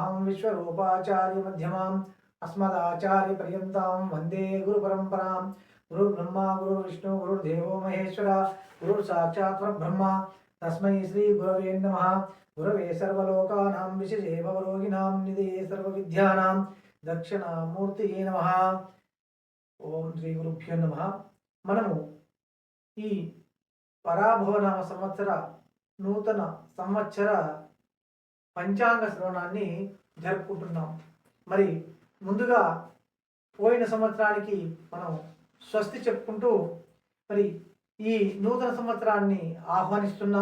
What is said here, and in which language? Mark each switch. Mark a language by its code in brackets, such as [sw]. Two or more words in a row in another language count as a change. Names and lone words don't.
[sa] विश्वरूपाचार्यमध्यमाम् अस्मदाचार्यपर्यन्तां वन्दे गुरुपरम्परां। गुरुर्ब्रह्मा गुरुर्विष्णु गुरुर्देवो महेश्वरा गुरुर्साक्षात् परब्रह्म तस्मै श्रीगुरवे नमः। गुरवे सर्वलोकानां विशजे भवरोगिणां निधये सर्वविद्यानां दक्षिणामूर्तये नमः। ఓం శ్రీ గురుభ్యో నమః. [te] మనము ఈ పరాభవనామ సంవత్సర నూతన సంవత్సర పంచాంగ శ్రవణాన్ని జరుపుకుంటున్నాం. మరి ముందుగా పోయిన సంవత్సరానికి మనం స్వస్తి చెప్పుకుంటూ మరి ఈ నూతన సంవత్సరాన్ని ఆహ్వానిస్తున్నాం.